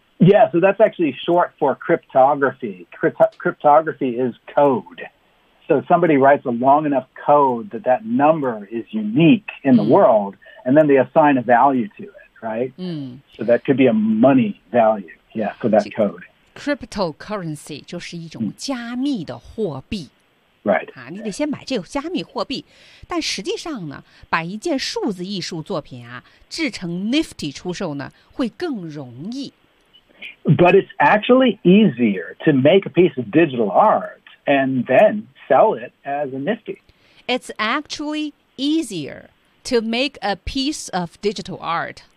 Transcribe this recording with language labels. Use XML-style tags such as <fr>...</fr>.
<en>Yeah, so that's actually short for cryptography Cryptography is code So somebody writes a long enough code that that number is unique in the、mm-hmm. world And then they assign a value to it, right?、 Mm-hmm. So that could be a money value, yeah, for that code</en> <zh>Cryptocurrency 就是一种加密的货币</zh> <en>，right</en> <zh>啊，你得先买这个加密货币。但实际上呢，把一件数字艺术作品啊制成 Nifty 出售呢，会更容易。</zh> <en>But it's actually easier to make a piece of digital art and then sell it as a Nifty. It's actually easier to make a piece of digital art.</en>